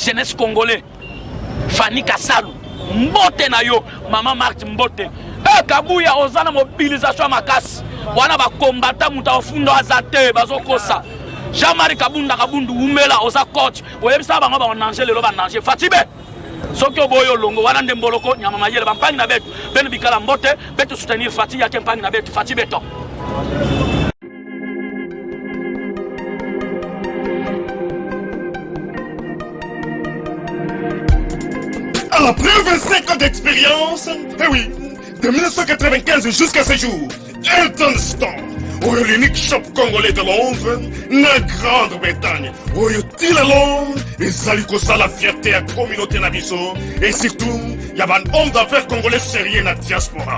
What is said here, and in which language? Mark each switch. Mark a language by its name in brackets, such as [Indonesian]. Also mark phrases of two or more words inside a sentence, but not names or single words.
[French] jeunesse congolais [Lingala] Fanny Kassalu mbote na yo mama Marthe mbote kabuya ozana mobilisation makasi wana ba combattant muta ofundo azate bazokosa Jean-Marie Kabundu umela oza coach oyebisa bango ba nanger lelo ba nanger Fatibe soki oboyo longo wana nde mboloko nyama mayele bampangi na betu beno bikala mbote betu soutenir Fatibe ya kempangi na betu Fatibe to. [French] Après 25 ans d'expérience, eh oui, de 1995 jusqu'à ce jour, Elton Store, l'unique shop congolais de Londres, la Grande-Bretagne, il est long, et la fierté à la communauté nabiso, et surtout, il y a un homme d'affaires congolais sérieux dans la diaspora.